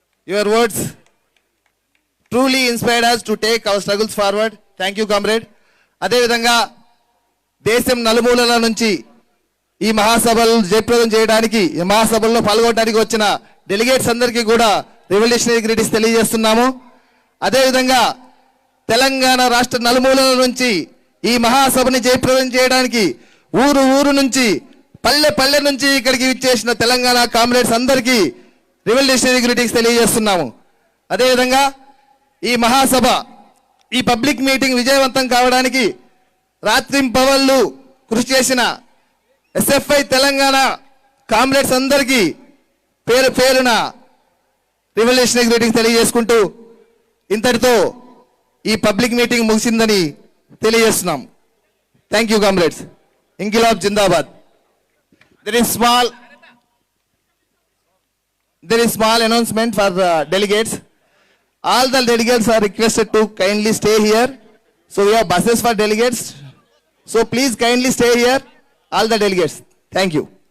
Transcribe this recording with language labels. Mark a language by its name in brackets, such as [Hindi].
[English] Your words truly inspired us to take our struggles forward. Thank you comrade. [Telugu] అదేవిధంగా దేశం నలుమూలల నుంచి ఈ మహాసభలు జయప్రదం చేయడానికి, ఈ మహాసభల్లో పాల్గొనడానికి వచ్చిన డెలిగేట్స్ అందరికీ కూడా రివల్యూషనరీ గ్రీటింగ్స్ తెలియజేస్తున్నాము. అదేవిధంగా తెలంగాణ రాష్ట్ర నలుమూలల నుంచి ఈ మహాసభని జయప్రదం చేయడానికి ఊరు ఊరు నుంచి, పల్లె పల్లె నుంచి ఇక్కడికి విచ్చేసిన తెలంగాణ కామ్రేడ్స్ అందరికీ రివల్యూషనరీ గ్రీటింగ్స్ తెలియజేస్తున్నాము. అదేవిధంగా ఈ మహాసభ, ఈ పబ్లిక్ మీటింగ్ విజయవంతం కావడానికి రాత్రింపవళ్ళు కృషి చేసిన ఎస్ఎఫ్ఐ తెలంగాణ కామ్రేడ్స్ అందరికీ పేరు పేరున రివల్యూషనరీ గ్రీటింగ్స్ తెలియజేసుకుంటూ ఇంతటితో ఈ పబ్లిక్ మీటింగ్ ముగిసిందని తెలియజేస్తున్నాం. [English] Thank you comrades. [Hindi] ఇంకిలాబ్ Zindabad. [English] There is small announcement for delegates. All the delegates are requested to kindly stay here. So we have buses for delegates. So please kindly stay here, all the delegates. Thank you.